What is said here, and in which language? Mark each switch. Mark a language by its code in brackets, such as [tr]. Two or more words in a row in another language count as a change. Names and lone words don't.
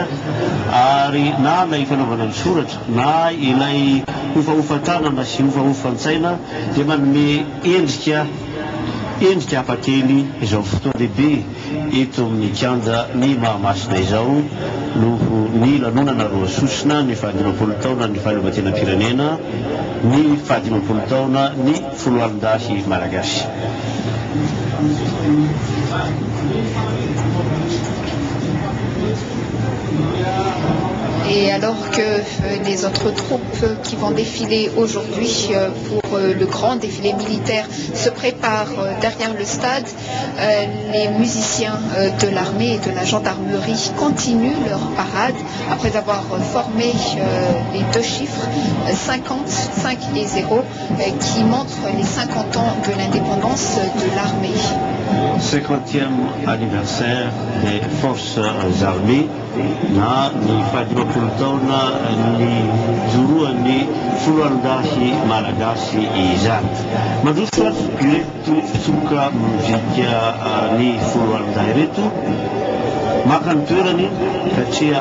[mg] ary na ilay fanaovana ny soratra na ilay ofaofantanana sy ofaofa-tsaina dia manome endrika hafakely izao fotoana lehibe eto amin'ny kianja ny Mahamasina izao noho ny lanonana roa sosina ny fahadimampolo taona ny fahaleovantena pirenena, ny fahadimampolo taona ny foloalindahy malagasy. [fr] Et alors que les autres troupes qui vont défiler aujourd'hui pour le grand défilé militaire se préparent derrière le stade, les musiciens de l'armée et de la gendarmerie continuent leur parade après avoir formé les deux chiffres 50, 5 et 0 qui montrent les 50 ans de l'indépendance de l'armée. 50e anniversaire des forces armées [mg] na ny fahadimampolo taona ny joroan'ny foloalindahy malagasy izany. Mandroso ireto fitsoka mozika ny foloalindahy ireto maka ny toerany satria